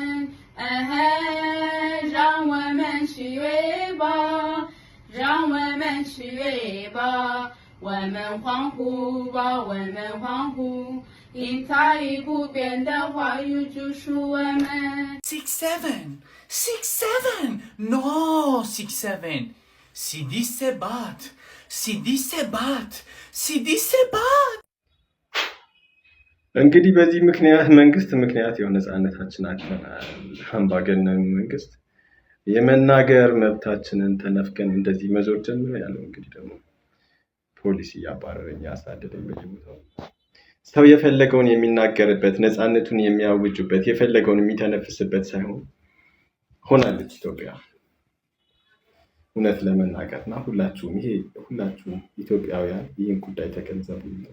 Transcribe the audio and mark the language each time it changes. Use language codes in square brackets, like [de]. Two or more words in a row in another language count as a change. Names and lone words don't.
[zh] 让我们喜悦吧让我们喜悦吧我们欢呼吧我们欢呼因它已不变的话语就是我们 [it] 6-7 no 6-7 si dice bat [am] እንግዲህ በዚህ ምክንያት መንግስት የሆነ ነፃነታችን አጥተናል። አምባገነኑ መንግስት የመናገር መብታችንን ተነፍገን እንደዚህ መዞር ጀምሮ ያለው እንግዲህ ደግሞ ፖሊሲ ያባረረኝ ያሳደደኝ በየቦታው ሰው የፈለገውን የሚናገርበት ነፃነቱን የሚያውጅበት የፈለገውን የሚተነፍስበት ሳይሆን ሆናለች ኢትዮጵያ። እውነት ለመናገርና ሁላችሁም ኢትዮጵያውያን ይህን ጉዳይ ተገንዘቡ።